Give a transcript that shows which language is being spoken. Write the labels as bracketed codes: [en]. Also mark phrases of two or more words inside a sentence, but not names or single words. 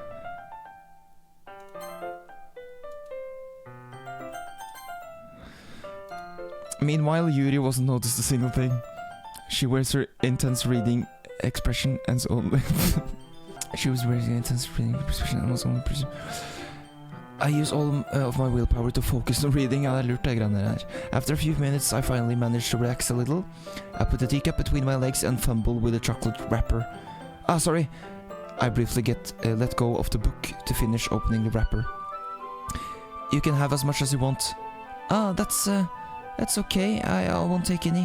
[en] Meanwhile, Yuri wasn't noticed a single thing. She wears her intense reading expression and so on. She was wearing an intense reading expression and was only I use all of my willpower to focus on reading. [no] Ja, det lurt det greiene der. [en] After a few minutes, I finally managed to relax a little. I put the teacup between my legs and fumble with the chocolate wrapper. Ah, sorry. I briefly let go of the book to finish opening the wrapper. You can have as much as you want. Ah, that's okay. I won't take any.